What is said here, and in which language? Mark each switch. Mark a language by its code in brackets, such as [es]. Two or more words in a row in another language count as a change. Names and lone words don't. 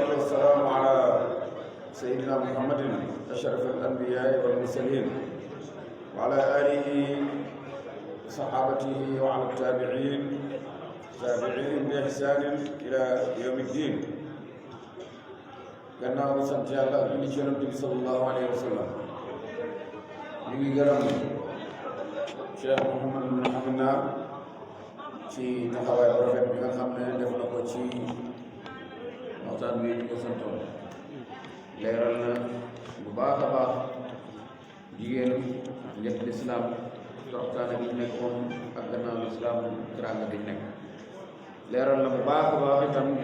[ar] والسلام على سيدنا محمد أشرف الأنبياء والمرسلين وعلى آله وصحابته وعلى التابعين بإحسان إلى يوم الدين. [wo] gannaaw sant yàlla julli ci Yonent bi [ar] صلى الله عليه وسلم [wo] ñu ngi gërëm Cheikh Mouhamadou Mounhamina ci taxawaay bu rafet bi nga xam ne def na ko ci waxtaan bi ñu ko santoon leeral na bu baax a baax jigéen njëkk lislaam waxtaane bi nekk moom ak gannaaw lislaam teraanga bi nekk leeral na bu baax a baax itam